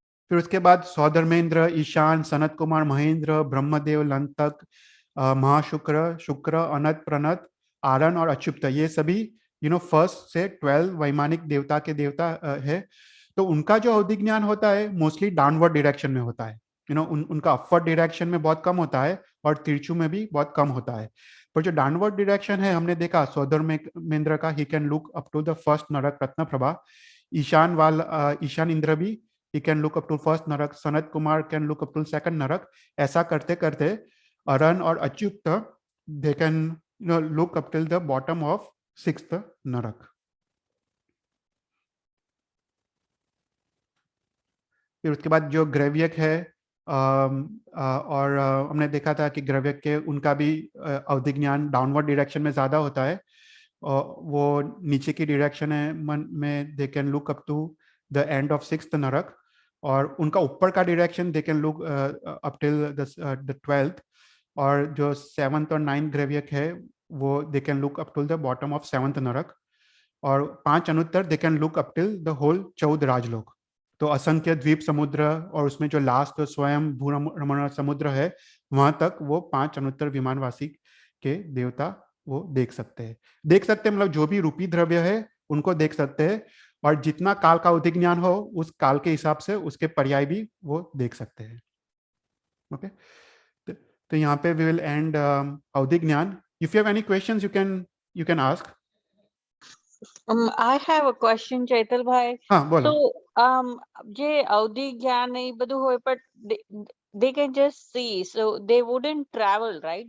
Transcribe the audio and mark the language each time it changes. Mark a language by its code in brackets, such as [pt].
[hi] फिर उसके बाद सौधर्मेंद्र, ईशान, सनत कुमार, महेंद्र, ब्रह्मदेव, लंतक, महाशुक्र, शुक्र, अनत, प्रणत, आरन और अच्युत, ये सभी फर्स्ट से 12 वैमानिक देवता के देवता है। तो उनका जो अवधि ज्ञान होता है मोस्टली डाउनवर्ड डायरेक्शन में होता है। उनका अपवर्ड डायरेक्शन में बहुत कम होता है, और तिरछू में भी बहुत कम होता है। पर जो डाउनवर्ड डायरेक्शन है, हमने देखा सौधर्मेंद्र का, [en] he can look up to the first narak [hi] रत्न प्रभा। [en] ईशान इंद्र भी, he can look up to first narak. Sanat Kumar can look up to second narak. [hi] ऐसा करते करते [en] अरन और Achyut, they can look up till the bottom of 6th narak. [hi] फिर उसके बाद जो ग्रव्यक है, और हमने देखा था कि ग्रव्यक के उनका भी अवधि ज्ञान डाउनवर्ड डायरेक्शन में ज्यादा होता है। वो नीचे की डायरेक्शन है मन में, [en] They can look up to the end of 6th narak. [hi] और उनका ऊपर का direction [en] They can look up till the 12th। [hi] और जो 7th और 9th ग्रव्यक है, वो [en] They can look up till the bottom of 7th narak. और 5 Anuttar they can look up till the whole 14 rajlok. [hi] तो असंख्य द्वीप समुद्र, और उसमें जो लास्ट स्वयं भूरमण समुद्र है, वहां तक वो 5 अनुत्तर विमानवासी के देवता वो देख सकते हैं। मतलब जो भी रूपी द्रव्य है उनको देख सकते हैं, और जितना काल का अवधि ज्ञान हो उस काल के हिसाब से उसके पर्याय भी वो देख सकते हैं। [en] okay, [hi] तो यहाँ पे [en] We will end avadhi gyan. If you have any questions, you can ask. I have a question, Chaital bhai. [hi] हाँ, बोलो। [gu] જે અવધિ જ્ઞાન એ બધું હોય, [en] but they can just see, so they wouldn't travel, right?